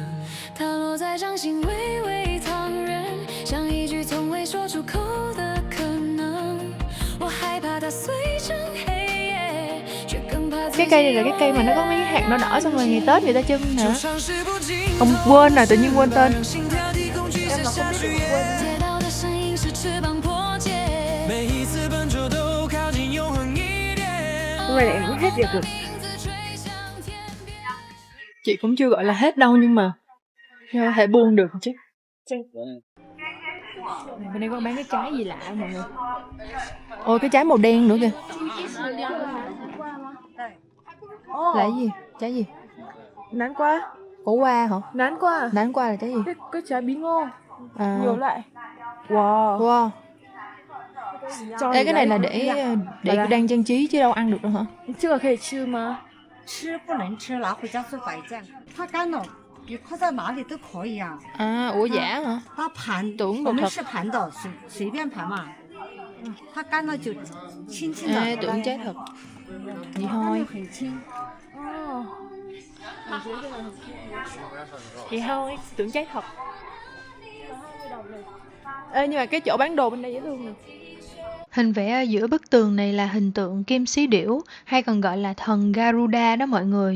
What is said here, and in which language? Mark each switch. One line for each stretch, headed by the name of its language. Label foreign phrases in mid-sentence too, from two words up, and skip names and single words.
Chinese: 它落在掌心，微微烫人，像一句从未说出口的可能。我害怕它碎成黑夜，却更怕
Vietnamese: Cái cây này là cái cây mà nó có mấy cái hạt đỏ đỏ xong rồi ngày Tết người ta chưng hả? Ông quên rồi, tự nhiên quên tên.
Chinese: 每一次奔走都靠近永恒一点。
Vietnamese: Hôm nay em cũng hết việc rồi. Chị cũng chưa gọi là hết đâu nhưng mà có thể buông được chứ. Này, bên đây có bán cái trái gì lạ không mọi người? Ôi cái trái màu đen nữa kìa. Là cái gì? Trái gì? Nán qua. Khổ qua hả? Nán qua. Nán qua là trái gì? Cái trái bí ngô. À. Nhiều loại. Wow. Wow. Cho Ê, cái này là đấy. để đang trang trí chứ đâu ăn được đâu hả?
Chinese: 这个可以吃吗？吃不能吃，拿回家做白酱。它干了，你放在哪里都可以啊。
Vietnamese: À, ủa giả hả?
Chinese: 它盘，
Vietnamese: tưởng
Chinese: 我
Vietnamese: đồ
Chinese: 们
Vietnamese: thật.
Chinese: 是盘的，随便盘嘛。它干了就轻轻的。
Vietnamese: À, tưởng trái thật. Vậy thôi.
Chinese: 很轻。
Vietnamese: Vậy thôi, tưởng trái thật. Ê, nhưng mà cái chỗ bán đồ bên đây dễ thương nè. Hình vẽ ở giữa bức tường này là hình tượng kim xí điểu, hay còn gọi là thần Garuda đó mọi người.